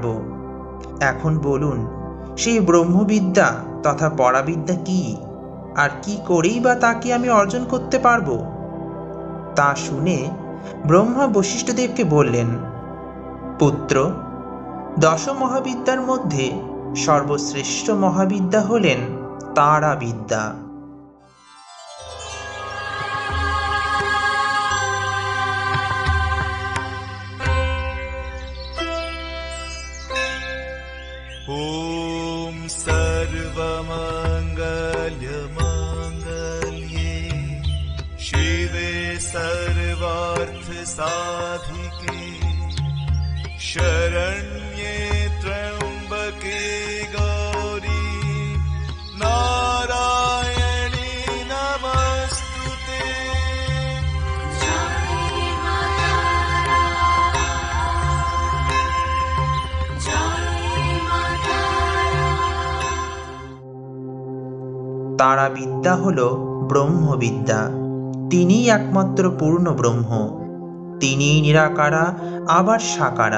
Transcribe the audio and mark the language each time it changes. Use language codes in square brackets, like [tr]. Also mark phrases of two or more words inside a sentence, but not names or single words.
[bn] এখন বলুন, সেই ব্রহ্মবিদ্যা তথা পরাবিদ্যা কি, আর কি করেই বা তাকে আমি অর্জন করতে পারব? তা শুনে ব্রহ্মা বশিষ্ঠদেবকে বললেন, পুত্র, 10 মহাবিদ্যার মধ্যে সর্বশ্রেষ্ঠ মহাবিদ্যা হলেন তারাবিদ্যা। [sa] ओम सर्वमंगल मंगल्ये शिवे सर्वार्थ साधिके शरण्ये त्र्यंबके गौरी नारायणी नमस्तुते। [bn] তারাবিদ্যা হল ব্রহ্মবিদ্যা। তিনিই একমাত্র পূর্ণ ব্রহ্ম। তিনিই নিরাকারা, আবার সাকারা।